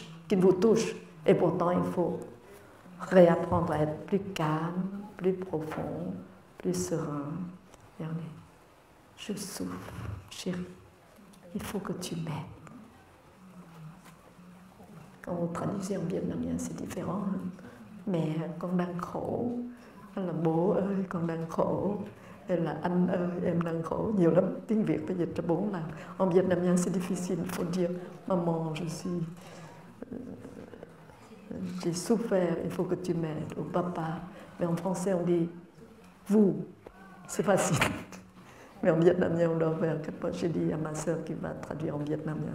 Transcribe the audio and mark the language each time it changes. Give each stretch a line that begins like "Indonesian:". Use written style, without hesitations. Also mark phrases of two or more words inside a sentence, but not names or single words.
French: Et pourtant, il faut réapprendre à être plus calme, plus profond, plus serein. Je souffre, chérie, il faut que tu m'aides. Quand vous traduisez en vietnamien, c'est différent.
Vietnamese: Mẹ con đang khổ, là bố ơi con đang khổ, hay là anh ơi em đang khổ. Nhiều lắm, tiếng Việt phải dịch ra 4 lần.
French: En vietnamien c'est difficile, il faut dire maman j'ai souffert, il faut que tu m'aides, ou papa. Mais en français on dit vous, c'est facile. Mais en vietnamien on doit faire, j'ai dit à ma sœur qui va traduire en vietnamien.